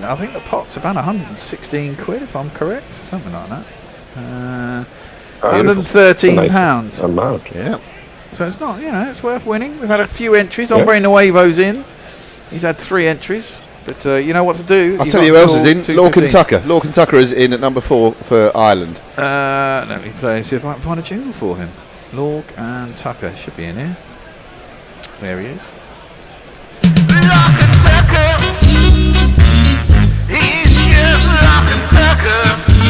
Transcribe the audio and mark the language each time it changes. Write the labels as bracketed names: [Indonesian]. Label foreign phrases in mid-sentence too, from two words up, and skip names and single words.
[English] I think the pot's about 116 quid, if I'm correct, something like that. 113 pounds. Amount. Yeah. So it's not, it's worth winning. We've had a few entries. Andre Nuevo's in. He's had 3 entries. But you know what to do. I'll tell you who else is in. Lorcan Tucker. Lorcan Tucker is in at number 4 for Ireland. Let me see if I can find a jingle for him. Lorc and Tucker should be in here. There he is. Lorcan Tucker. He's just Lorcan Tucker.